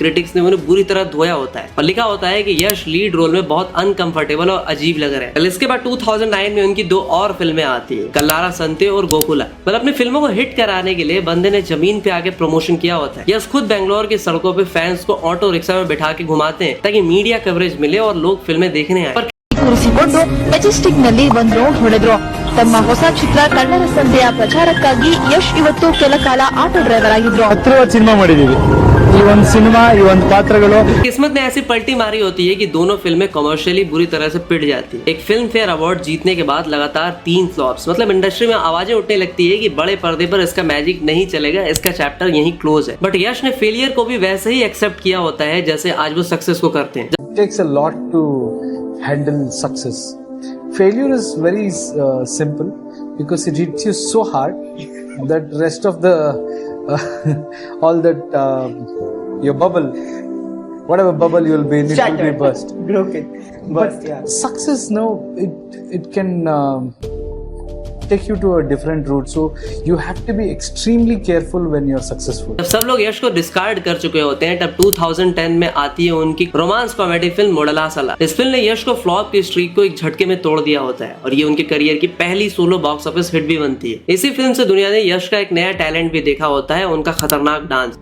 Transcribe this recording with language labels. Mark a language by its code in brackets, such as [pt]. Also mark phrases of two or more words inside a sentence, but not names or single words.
[hi] क्रिटिक्स ने उन्हें बुरी तरह धोया होता है और लिखा होता है कि यश लीड रोल में बहुत अनकंफर्टेबल और अजीब लग रहे हैं। इसके बाद 2009 में उनकी 2 और फिल्में आती है, कल्लारा संते और गोकुला। पर अपनी फिल्मों को हिट कराने के लिए बंदे ने जमीन पे आके प्रमोशन किया होता है। यश खुद बेंगलोर की सड़कों पे फैंस को [en] auto rickshaw [hi] में बिठा के घुमाते हैं ताकि [en] media coverage [hi] मिले और लोग फिल्में देखने आए। [kn] ಕೂರಿಸಿಕೊಂಡು ಮೆಜೆಸ್ಟಿಕ್ ನಲ್ಲಿ ಒಂದು ರೌಂಡ್ ಹೊಡೆದ್ರು. ತಮ್ಮ ಹೊಸ ಚಿತ್ರ ಕಳ್ಳರ ಸಂತೆಯ ಪ್ರಚಾರಕ್ಕಾಗಿ ಯಶ್ ಇವತ್ತು ಕೆಲ ಕಾಲ [en] auto driver [kn] ಆಗಿದ್ರು. 10 ಸಿನಿಮಾ ಮಾಡಿದೀವಿ, ಈ ಒಂದು ಸಿನಿಮಾ ಈ ಒಂದು ಪಾತ್ರಗಳು। [hi] किस्मत ने ऐसी पलटी मारी होती है कि दोनों फिल्में कमर्शियली बुरी तरह से पिट जाती है। एक फिल्म फेयर अवार्ड जीतने के बाद लगातार 3 फ्लॉप्स, मतलब इंडस्ट्री में आवाजें उठने लगती है कि बड़े पर्दे पर इसका मैजिक नहीं चलेगा, इसका चैप्टर यहीं क्लोज है। बट यश ने फेलियर को भी वैसे ही एक्सेप्ट किया होता है जैसे आज वो सक्सेस को करते हैं। [en] It takes a lot to handle success. Failure is very simple because it hits you so hard that rest of the all that your bubble, whatever bubble you will be in, it will be burst. Broken. But yeah. success, no, it can take you to a different route. So you have to be extremely careful when you're successful. [hi] जब सब लोग यश को डिस्कार्ड कर चुके होते हैं, तब 2010 में आती है उनकी [en] romance comedy [hi] फिल्म मोडला साला। इस फिल्म ने यश को फ्लॉप की स्ट्रीक को एक झटके में तोड़ दिया होता है और ये उनके करियर की पहली [en] solo box office hit [hi] भी बनती है। इसी फिल्म से दुनिया ने यश का एक नया टैलेंट भी देखा होता है, उनका खतरनाक डांस।